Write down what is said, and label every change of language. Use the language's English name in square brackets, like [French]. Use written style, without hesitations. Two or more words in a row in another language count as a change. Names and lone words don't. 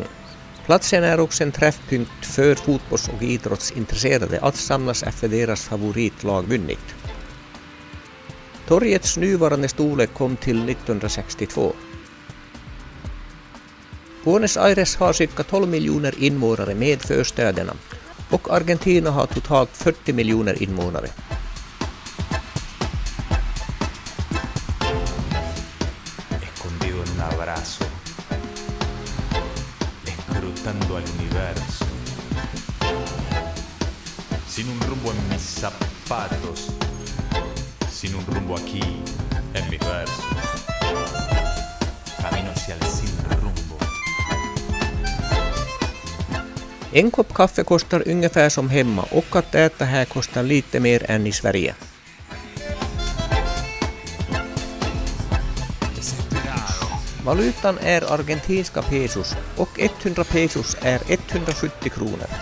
[Swedish] Platsen är också en träffpunkt för fotbolls- och idrottsintresserade att samlas efter deras favoritlag vunnit. Torgets nuvarande storlek kom till 1962. Buenos Aires har cirka 12 miljoner invånare med förstäderna och Argentina har totalt 40 miljoner invånare. [Spanish] Escondido en un abrazo. Escrutando al universo. Sin un rumbo en mis zapatos. Sin un rumbo aquí en mis versos. Camino hacia el sin rumbo. [Swedish] En kopp kaffe kostar ungefär som hemma och att äta här kostar lite mer än i Sverige. Valutan är argentinska pesos och 100 pesos är 170 kronor.